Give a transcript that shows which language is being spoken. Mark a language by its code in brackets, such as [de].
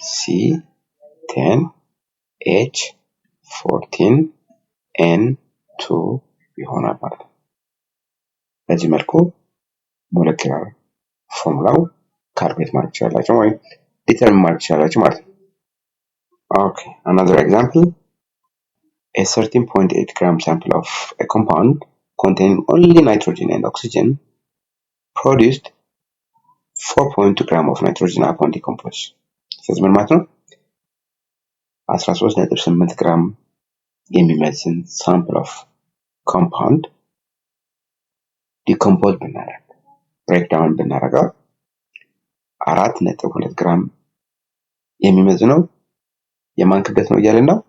[am] C10H14N2 ይሆናል ማለት ነው። በዚህ መልኩ ሞለኪላር ፎርሙላው ካልኩሌት ማድረግ ትችላላችሁ ወይም ዲተርሚን ማድረግ ትችላላችሁ ማለት ነው። [en] Okay, another example. A 13.8 gram sample of a compound containing only nitrogen and oxygen produced 4.2 gram of nitrogen upon decomposition. [am] ስለዚህ ምን ማለት ነው? 13.8 ግራም የሚመዝን [en] sample of compound decompose [am] ብናደርግ breakdown ብናደርገው 4.2 ግራም የሚመዝነው የማን ክብደት ነው እያለን ነው?